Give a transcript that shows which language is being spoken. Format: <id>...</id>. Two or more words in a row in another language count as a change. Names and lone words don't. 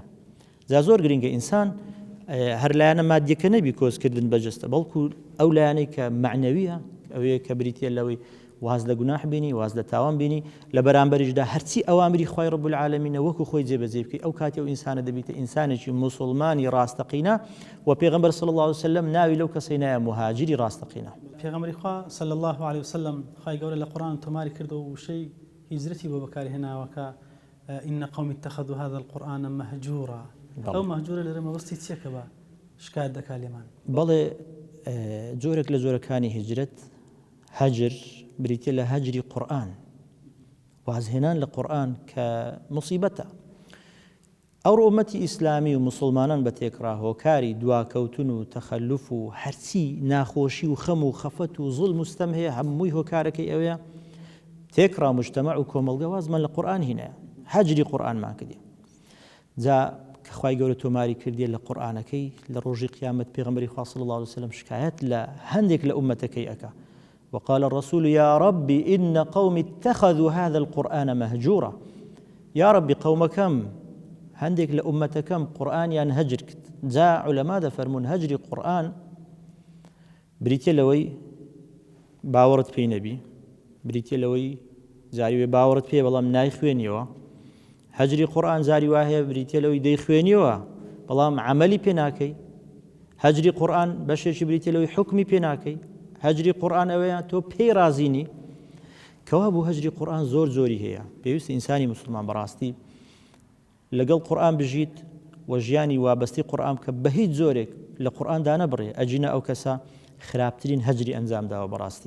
<ckb>جا زۆر گرنگە ئینسان هەر لایەنە مادیەکە نەبی کۆزکردن بەجەستە، بەڵکو ئەو لایەنەی کە معنەویە، ئەوەیە کە بریتە لەوەی واز لە گوناح بینی، واز لە تاوان بینی، لە بەرامبەریشدا هەرچی ئەوامری خوای</ckb> <ar>ڕەب العالەمینە</ar> <ckb>وەکو خۆی جێبەجێ بکەی، ئەو کاتی ئەو ئینسانە دەبیتە ئینسانێکی موسڵمانی ڕاستەقینە. و پێغەمبەر</ckb> <ar>صلی الله عليه وسلم</ar> <ckb>ناوی لەو کەسەی نایە مهاجری ڕاستەقینە. پێغەمبەری خوا</ckb> <ar>صلی الله عليه وسلم</ar> <ckb>خوای گەورە لە قورئان تۆماری کردەوە و وشەی هیجرەتی بۆ بەکاری هێناوە کە</ckb> <ar>إن قوم اتخذوا هذا القرآن مهجورا.</ar> <ckb>ئەو مەهجوورە لەرە مەبەستی چیەکە بە شکایەت دەکا لێمان؟ بەڵێ جۆرێک لە جۆرەکانی هیجرەت هەجر بریتە لە هەجری قورئان، وازهێنان لە قورئان کە مصیبەتە. ئەو ئومەتی ئیسلامی و مسلمانان بە تێکڕا هۆکاری دواکەوتن و تەخەلوف و هەرچی ناخۆشی و خەم و خەفەت و زوڵم و ستەم هەیە، هەمووی هۆکارەکەی ئەوەیە تێکڕا مجتەمەع و کۆمەڵگە وازمان لە قورئان هینایە، هەجری قورئانمان کردی. جا کە خوای گەورە تۆماری کردیە لە قورئانەکەی لە ڕۆژی قیامەت پێغەمبەری خوا</ckb> <ar>صلی الله عليه وسلم</ar> <ckb>شکایەت لە هەندێک لە ئومەتەکەی ئەکا.</ckb> <ar>وقال الرسول يا رب إن قومي اتخذوا هذا القرآن مهجورا. يا رب قومكم</ar> <ckb>هەندێک لە ئومەتەکەم قورئانیان هەجر کرد. جا عولەما دەفەرمون هەجری قورئان بریتە لەوەی باوەڕت پێی نەبی، بریتە لەوەی زاری وێ باوەڕت پێ بەڵام نایخوێنیەوە هەجری قورئان زاری وایە بریتە لەوەی دەیخوێنیەوە بەڵام عملی پێ ناکەی هەجری قورئان بەشێکی بریتە لەوەی حکمی پێ ناکەی هەجری قورئان ئەوەیە تۆ پێی رازینی کەوا بوو هەجری قورئان زۆر زۆری هەیە پێویستە ئینسانی مسلمان بەڕاستی لەگەڵ قورئان بژیت و ژیانی وابەستی قورئان کە بە هیچ زۆرێک لە قورئاندا نەبڕێ ئەجینە ئەو کەسە خراپترین هەجری ئەنجامداوە بەڕاستی</ckb>